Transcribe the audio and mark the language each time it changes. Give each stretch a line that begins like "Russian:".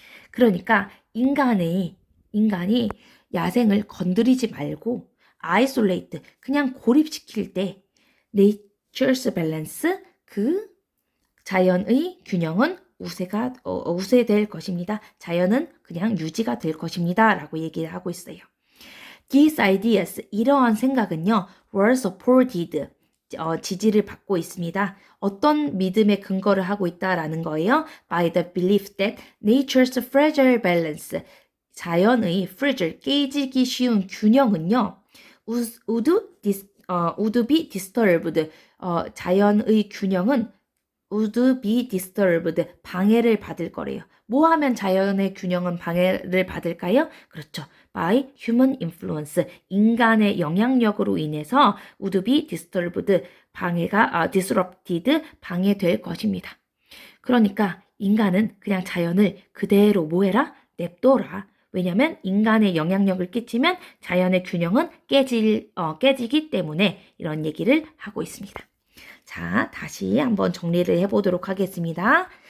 Korean: 그러니까 인간이 야생을 건드리지 말고 isolate, 그냥 고립시킬 때
English: nature's balance,
Korean: 그 자연의 균형은 우세될 것입니다. 자연은 그냥 유지가 될 것입니다. 라고 얘기를 하고 있어요.
English: These ideas,
Korean: 이러한 생각은요,
English: were supported,
Korean: 지지를 받고 있습니다. 어떤 믿음에 근거를 하고 있다라는 거예요.
English: By the belief that nature's fragile balance, 자연의 fragile,
Korean: 깨지기 쉬운 균형은요,
English: would be disturbed,
Korean: 자연의 균형은
English: would be disturbed,
Korean: 방해를 받을 거래요. 뭐 하면 자연의 균형은 방해를 받을까요? 그렇죠.
English: by human influence,
Korean: 인간의 영향력으로 인해서
English: would be disturbed, disrupted,
Korean: 방해될 것입니다. 그러니까 인간은 그냥 자연을 그대로 뭐해라? 냅둬라. 왜냐면 인간의 영향력을 끼치면 자연의 균형은 깨지기 때문에 이런 얘기를 하고 있습니다. 자, 다시 한번 정리를 해보도록 하겠습니다.